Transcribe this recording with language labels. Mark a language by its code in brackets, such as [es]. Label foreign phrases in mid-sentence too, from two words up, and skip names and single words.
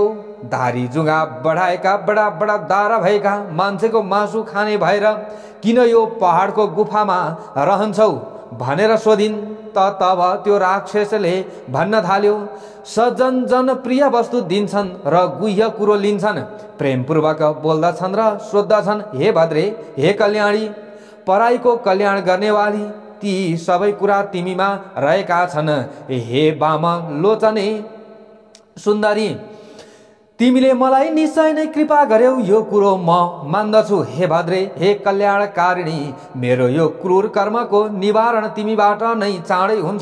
[ne] धारी जुङ्गा बढाएका बडा बडा दारा भएका मान्छेको मासु खाने भएर किन यो पहाडको गुफामा रहन्छौ भनेर सोधिन्। तब त्यो राक्षसले भन्न थाल्यो, सज्जन जनप्रिय वस्तु दिन्छन् र गुह्य कुरो लिन्छन्, प्रेमपूर्वक बोल्दछन् र सोद्धछन्, हे भद्रे हे कल्याणी पराईको कल्याण गर्नेवाली ती सबै कुरा तिमीमा रहेका छन्। हे वाम लोचने सुन्दरी, तिमीले मलाई निश्चय नै कृपा गर्यौ, यो कुरो म मान्दछु। हे भद्रे, हे कल्याणकारिणी, मेरो यो क्रूर कर्मको निवारण तिमीबाट नै चाँडै हुन्छ।